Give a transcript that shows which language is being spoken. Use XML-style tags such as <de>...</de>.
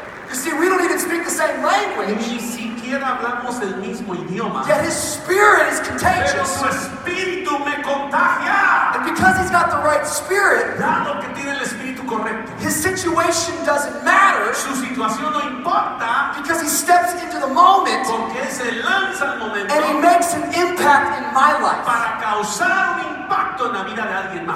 <en>You see, we don't even speak the same language,</en> <es>Ni siquiera hablamos el mismo idioma.</es> <en>yet his spirit is</en> <es>Pero</es> <en>contagious.</en> <es>su espíritu me contagia.</es> <en>And because he's got the right spirit,</en> <es>Dado que tiene el espíritu correcto.</es> <en>his situation doesn't matter</en> <es>Su situación no importa</es> <en>because he steps into the moment</en> <es>porque él se lanza al momento</es> <en>and he makes an impact in my life.</en> <es>para causar un impacto en la vida de alguien más.</es>